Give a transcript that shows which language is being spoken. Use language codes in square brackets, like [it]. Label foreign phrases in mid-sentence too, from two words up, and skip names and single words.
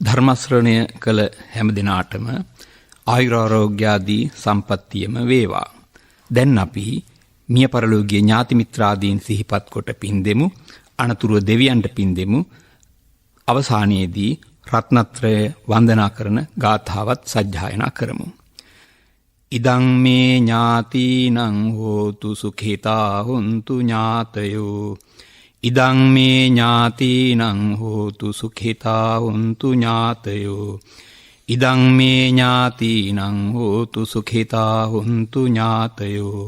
[si] ධර්මශ්‍රවණය කළ හැම දිනාටම ආයුරාරෝග්‍යාදී සම්පත්තියම වේවා. දැන් අපි මිය පරලෝකීය ඥාති මිත්‍රාදීන් සිහිපත් කොට පින් දෙමු. අනතුරුව දෙවියන්ට පින් දෙමු. අවසානයේදී රත්නත්‍රය වන්දනා කරන ගාථාවත් සජ්ජායනා කරමු. [pi] ඉදං මේ ඥාතිනං හෝතු සුඛිතා හුන්තු ඥාතයෝ. ඉදං මේ ඥාතිනං හෝතු සුඛිතා හුන්තු ඥාතයෝ. ඉදං මේ ඥාතිනං හෝතු සුඛිතා හුන්තු ඥාතයෝ.